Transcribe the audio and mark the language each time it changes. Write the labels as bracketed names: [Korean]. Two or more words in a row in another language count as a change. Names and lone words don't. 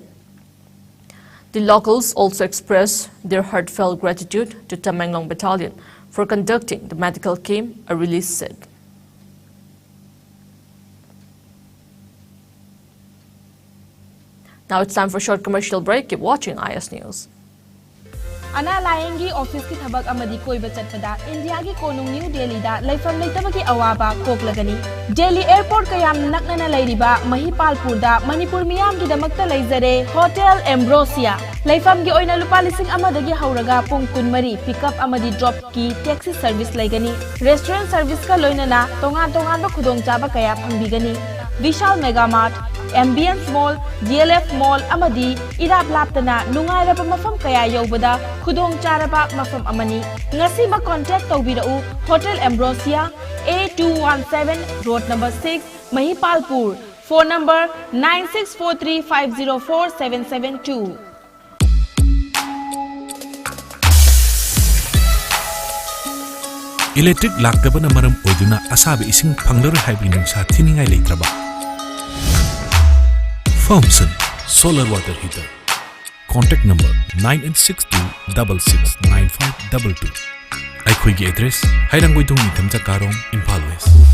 [English] The locals also expressed their heartfelt gratitude to Tamenglong Battalion for conducting the medical camp, a release said. Now it's time for a short commercial break. Keep watching IS News. [Manipuri] Ana Layengi office ki thabak amadi koi bachatpada India ki konung New Delhi da laifam leitabaki awaba koklagani Delhi airport kayam naknana lairiba Mahipalpur da Manipur miyam ki damakta laizare Hotel Ambrosia laifam gi oina lupa lising amadagi hauraga pung kunmari pickup amadi drop ki [English] taxi service [Manipuri] laigani [English] restaurant service [Manipuri] ka loinana tongan ba khudong chaba kaya phangbigani Vishal Mega Mart Ambience Mall, DLF Mall amadi irap laptana nungairaba mafam kaya yobada khudong charaba mafam amani ngasi ba contact tawbirau Hotel Ambrosia A217 Road number 6 Mahipalpur [English] phone number [Manipuri] 9643504772 Electric laktabana maram oiduna asabe ising phanglar haibing nungsa thiningai leitraba Thompson Solar Water Heater. [English] Contact number [Manipuri] 9862669522. Aikhoigi address Hairanggoidong Nithamja Karong, Impal West.